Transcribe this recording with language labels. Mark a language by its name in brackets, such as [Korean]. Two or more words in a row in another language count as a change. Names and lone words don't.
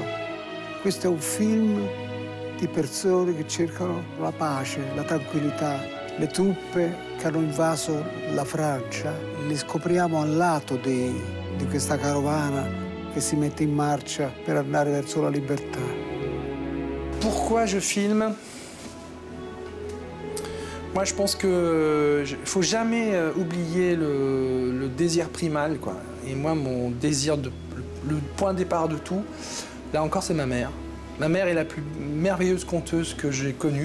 [Italian] Questo è un film di persone che cercano la pace, la tranquillità. Le truppe che hanno invaso la Francia, le scopriamo al lato di questa carovana che si mette in marcia per andare verso la libertà. [French] Pourquoi je filme? Moi, je pense qu'il ne faut jamais oublier le désir primal, quoi. Et moi, mon désir, le point de départ de tout, là encore, c'est ma mère. Ma mère est la plus merveilleuse conteuse que j'ai connue.